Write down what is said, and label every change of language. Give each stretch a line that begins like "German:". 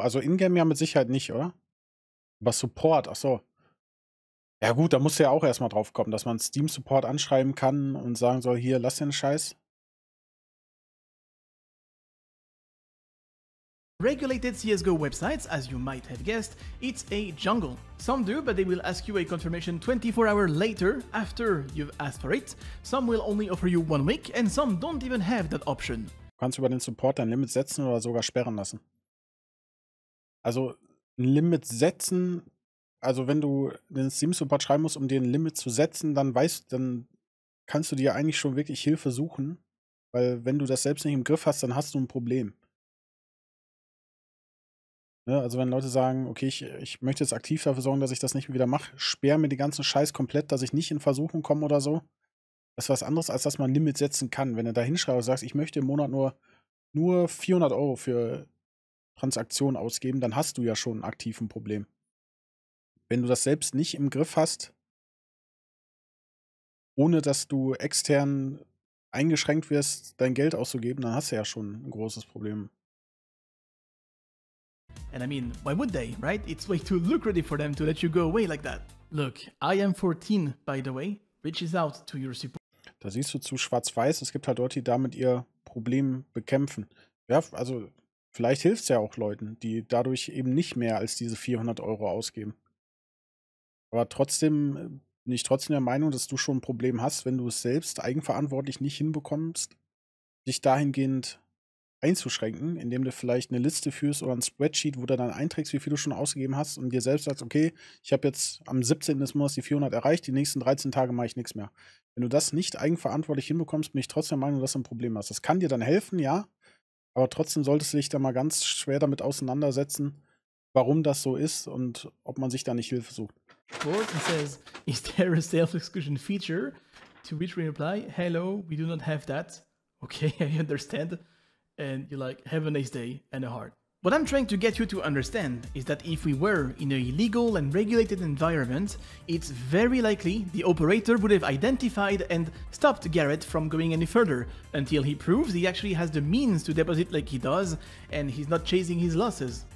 German: Also Ingame ja mit Sicherheit nicht, oder? Aber Support, ach so. Ja gut, da muss ja auch erstmal drauf kommen, dass man Steam Support anschreiben kann und sagen soll, hier, lass den Scheiß.
English: Regulated CSGO websites, as you might have guessed, it's a jungle. Some do, but they will ask you a confirmation 24 hours later after you've asked for it. Some will only offer you 1 week, and some don't even have that option.
German: Du kannst über den Support dein Limit setzen oder sogar sperren lassen. Also ein Limit setzen, also wenn du den Steam-Support schreiben musst, um dir ein Limit zu setzen, dann kannst du dir eigentlich schon wirklich Hilfe suchen, weil wenn du das selbst nicht im Griff hast, dann hast du ein Problem. Ne? Also wenn Leute sagen, okay, ich möchte jetzt aktiv dafür sorgen, dass ich das nicht wieder mache, sperr mir den ganzen Scheiß komplett, dass ich nicht in Versuchung komme oder so. Das ist was anderes, als dass man ein Limit setzen kann. Wenn du da hinschreibst und sagst, ich möchte im Monat nur 400 € für Transaktionen ausgeben, dann hast du ja schon ein aktives Problem. Wenn du das selbst nicht im Griff hast, ohne dass du extern eingeschränkt wirst, dein Geld auszugeben, dann hast du ja schon ein großes Problem.
English: And I mean, why would they, right? It's way too lucrative for them to let you go away like that. Look, I am 14, by the way, reaches out to your support.
German: Da siehst du zu schwarz-weiß, es gibt halt Leute, die damit ihr Problem bekämpfen. Ja, also vielleicht hilft es ja auch Leuten, die dadurch eben nicht mehr als diese 400 € ausgeben. Aber trotzdem bin ich trotzdem der Meinung, dass du schon ein Problem hast, wenn du es selbst eigenverantwortlich nicht hinbekommst, dich dahingehend einzuschränken, indem du vielleicht eine Liste führst oder ein Spreadsheet, wo du dann einträgst, wie viel du schon ausgegeben hast und dir selbst sagst, okay, ich habe jetzt am 17. des Monats die 400 erreicht, die nächsten 13 Tage mache ich nichts mehr. Wenn du das nicht eigenverantwortlich hinbekommst, bin ich trotzdem der Meinung, dass du ein Problem hast. Das kann dir dann helfen, ja, aber trotzdem solltest du dich da mal ganz schwer damit auseinandersetzen, warum das so ist und ob man sich da nicht Hilfe sucht.
English: It says, is there a self-exclusion feature? To which we reply, hello, we do not have that. Okay, I understand. And you're like, have a nice day, and a heart. What I'm trying to get you to understand is that if we were in a legal and regulated environment, it's very likely the operator would have identified and stopped Garrett from going any further until he proves he actually has the means to deposit like he does and he's not chasing his losses.